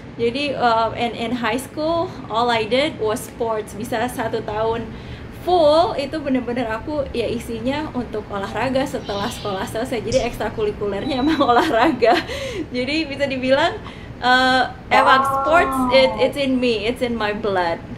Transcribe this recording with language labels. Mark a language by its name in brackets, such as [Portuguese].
[English] Jadi in high school all I did was sports. [Indonesian] Bisa 1 tahun full itu bener-bener aku ya isinya untuk olahraga setelah sekolah selesai. Jadi ekstrakurikulernya emang olahraga. Jadi bisa dibilang emang [English] sports it's in me, it's in my blood.